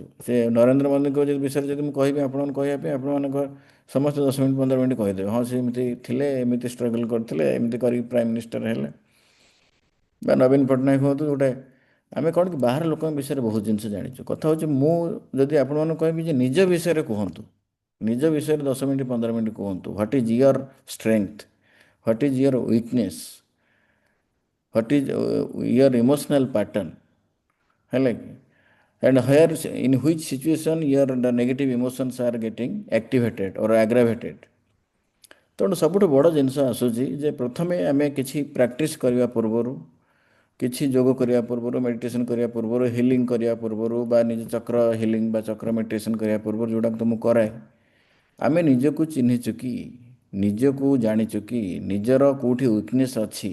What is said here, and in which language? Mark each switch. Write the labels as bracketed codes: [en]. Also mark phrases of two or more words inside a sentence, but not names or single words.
[or] ସେ ନରେନ୍ଦ୍ର ମୋଦିଙ୍କ ବିଷୟରେ ଯଦି ମୁଁ କହିବି ଆପଣଙ୍କୁ କହିବା ପାଇଁ, ଆପଣମାନଙ୍କ ସମସ୍ତେ 10 ମିନିଟ୍ 15 ମିନିଟ୍ କହିଦେବେ, ହଁ ସେ ଏମିତି ଥିଲେ, ଏମିତି ଷ୍ଟ୍ରଗଲ୍ କରିଥିଲେ, ଏମିତି କରିକି [en] prime minister [or] ହେଲେ। ବା ନବୀନ ପଟ୍ଟନାୟକ ହୁଅନ୍ତୁ, ଗୋଟେ ଆମେ କ'ଣ କି ବାହାର ଲୋକଙ୍କ ବିଷୟରେ ବହୁତ ଜିନିଷ ଜାଣିଛୁ। କଥା ହେଉଛି ମୁଁ ଯଦି ଆପଣମାନଙ୍କୁ କହିବି ଯେ ନିଜ ବିଷୟରେ କୁହନ୍ତୁ, ନିଜ ବିଷୟରେ 10 ମିନିଟ୍ 15 ମିନିଟ୍ କୁହନ୍ତୁ। [en] what is your strength, what is your weakness, what is your emotional pattern, [or] ହେଲା କି? [en] And where in which situation your the negative emotions are getting activated or aggravated। [or] ତେଣୁ ସବୁଠୁ ବଡ଼ ଜିନିଷ ଆସୁଛି ଯେ ପ୍ରଥମେ ଆମେ କିଛି ପ୍ରାକ୍ଟିସ୍ କରିବା ପୂର୍ବରୁ, କିଛି ଯୋଗ କରିବା ପୂର୍ବରୁ, ମେଡ଼ିଟେସନ୍ କରିବା ପୂର୍ବରୁ, ହିଲିଂ କରିବା ପୂର୍ବରୁ ବା ନିଜ ଚକ୍ର ହିଲିଂ ବା ଚକ୍ର ମେଡ଼ିଟେସନ୍ କରିବା ପୂର୍ବରୁ, ଯେଉଁଟାକୁ ତ ମୁଁ କରାଏ, ଆମେ ନିଜକୁ ଚିହ୍ନିଛୁ କି, ନିଜକୁ ଜାଣିଛୁ କି, ନିଜର କେଉଁଠି ୱିକନେସ୍ ଅଛି।